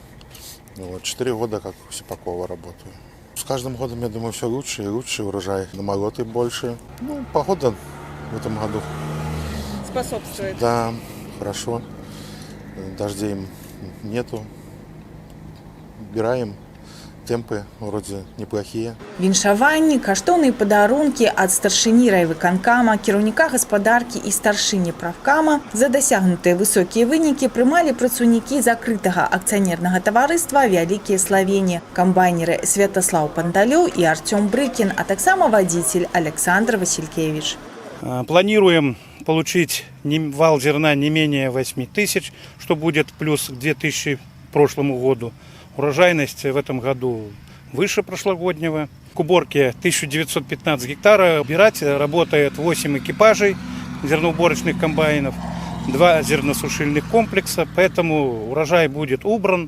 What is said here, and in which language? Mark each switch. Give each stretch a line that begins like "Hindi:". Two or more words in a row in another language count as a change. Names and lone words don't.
Russian: 4 года как в Сипакова работаю. С каждым годом, я думаю, все лучше и лучше урожай. Намолоты больше. Погода в этом году способствует. Да, хорошо. Дождей нету. Убираем. Темпы вроде неплохие.
Belarusian: Віншаванні, каштоўныя падарункі ад старшыні райвыканкама, кіраўніка гаспадаркі і старшыні правкама за дасягнутыя высокія вынікі прымалі працаўнікі закрытага акцыянернага таварыства Вялікія Славені, камбайнеры Святаслаў Панталёў і Артём Брыкін, а таксама вадзіцель Александр Васількевіч.
Russian: Планируем получить вал зерна не менее 8000, что будет плюс к 2000 прошлому году. Урожайность в этом году выше прошлогоднего. К уборке 1915 гектара. Убирать работает 8 экипажей зерноуборочных комбайнов, 2 зерносушильных комплекса, поэтому урожай будет убран.